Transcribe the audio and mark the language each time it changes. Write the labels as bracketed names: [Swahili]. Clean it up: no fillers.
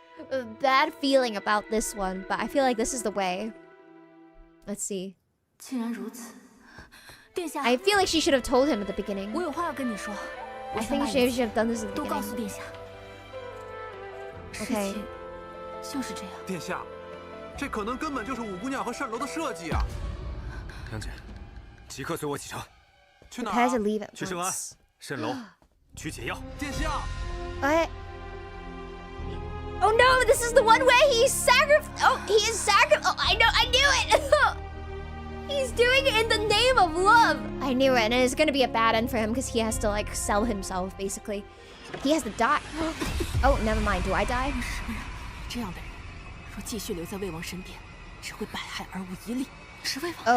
[English] A bad feeling about this one, but I feel like this is the way. Let's see. I feel like she should have told him at the beginning. I think she should have done this at the beginning. Okay. [Chinese] 殿下，这可能根本就是五姑娘和蜃楼的设计啊！娘姐，即刻随我启程。去哪儿？去圣安、蜃楼，取解药。殿下。 [English] What? Oh no! This is the one where he sacrificed. Oh, he is sacrificed. Oh, I know. I knew it. He's doing it in the name of love. I knew it, and it's gonna be a bad end for him because he has to like sell himself basically. He has to die. Oh, never mind. Do I die? [Chinese] 这样的人，若继续留在魏王身边，只会百害而无一利，是魏王。